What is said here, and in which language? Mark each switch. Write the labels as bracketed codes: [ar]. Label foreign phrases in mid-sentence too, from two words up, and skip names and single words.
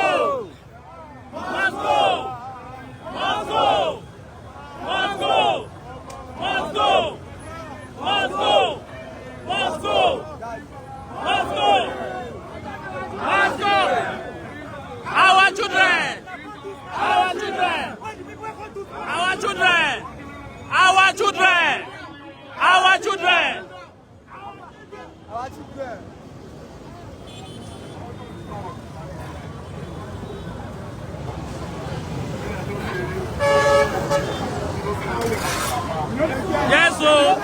[en] Must go. Must go. Must go. Must go. Must go. Must go. Must go. Must go. Our children. Our children. Our children. Our children. Our children. Yes, sir.